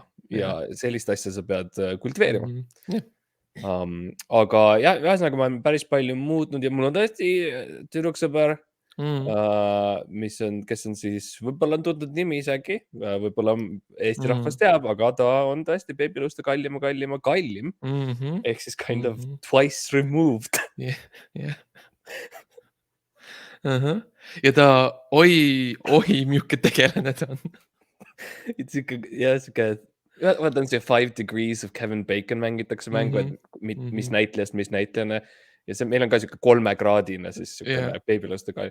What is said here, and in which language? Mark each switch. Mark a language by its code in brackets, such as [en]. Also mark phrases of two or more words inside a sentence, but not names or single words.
[et] Ja sellist asja sa pead kultiveerima. Aga jah, ühesõnaga ma olen päris palju muutnud ja mul on tõesti tüdruksõber, kes on siis, võib-olla on tuntud nimi isegi, võib-olla Eesti rahvas teab, aga ta on tõesti Babyluste kallim. Ehk siis [en] kind of twice removed. [et] Ja ta, oi, milline tegelane ta on. Vaata on see 5 Degrees of Kevin Bacon mängitakse mängu, et mis näitlejana. Ja meil on ka siuke 3-kraadine siis siuke Babyluste kallim.